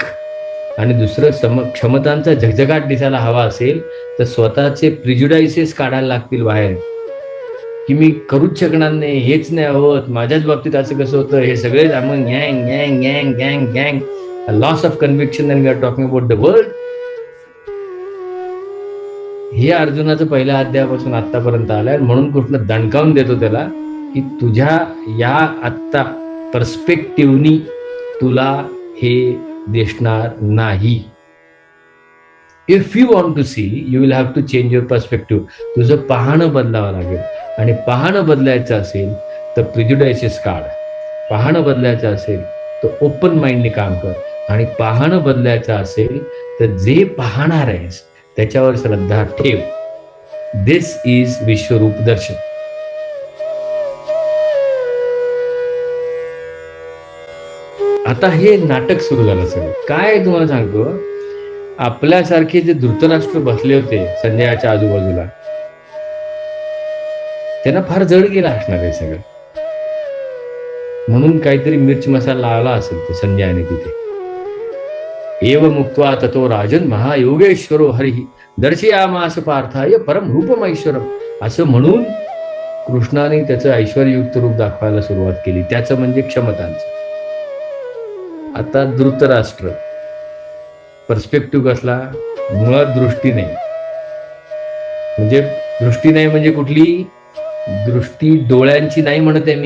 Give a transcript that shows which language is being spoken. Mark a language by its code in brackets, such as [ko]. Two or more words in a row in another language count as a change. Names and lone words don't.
[mr] आणि दुसरं, क्षमतांचा झगझगाट दिसायला हवा असेल तर स्वतःचे प्रिज्युडायसेस काढायला लागतील बाहेर, की मी करूच शकणार नाही, हेच नाही होत, माझ्याच बाबतीत असं कसं होतं, हे सगळे मग गँग गँग गँग गँग गँग [en] loss of conviction and we are talking about the world. [mr] हे अर्जुनाचं पहिल्या अध्यायापासून आतापर्यंत आलंय. म्हणून कृष्ण दणकावून देतो त्याला की तुझ्या या आत्ता पर्स्पेक्टिव्हनी तुला हे दिसणार नाही. [en] if you want to see you will have to change your perspective. [mr] तुझं पाहणं बदलावं लागेल. आणि पाहणं बदलायचं असेल तर प्रिज्युडायसेस काढ. पाहणं बदलायचं असेल तर ओपन माइंडने काम कर. आणि पाहणं बदलायचं असेल तर जे पाहणार आहेस त्याच्यावर श्रद्धा ठेव. [en] दिस इज विश्वरूप दर्शन. [mr] आता हे नाटक सुरू झालं सगळं. काय तुम्हाला सांगतो, आपल्यासारखे जे धृतराष्ट्र बसले होते संजयाच्या आजूबाजूला, त्यांना फार जड गेला असणार आहे सगळं. म्हणून काहीतरी मिर्च मसाला लावला असेल ते संजयाने तिथे. [sa] एव मुक्त्वा ततो राजन महायोगेश्वरो हरिः दर्शयामास पार्थाय परम रूपमैश्वरम. [mr] असं म्हणून कृष्णाने त्याचं ऐश्वर्ययुक्त रूप दाखवायला सुरुवात केली. त्याचं म्हणजे क्षमतांचं. आता धृतराष्ट्र पर्स्पेक्टिव्ह कसला, मुळात दृष्टी नाही. म्हणजे दृष्टी नाही म्हणजे कुठली दृष्टी, डोळ्यांची नाही म्हणत आहे मी.